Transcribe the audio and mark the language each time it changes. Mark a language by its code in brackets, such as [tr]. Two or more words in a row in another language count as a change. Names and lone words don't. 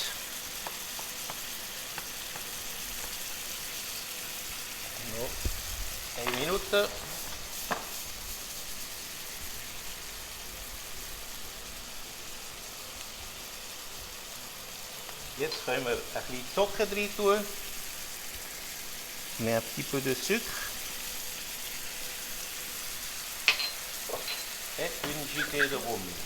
[de] Noch 1 Minute. Jetzt können wir ein bisschen Zucker rein tun. [fr] Met un petit peu de sucre. Et une giclée de rhum.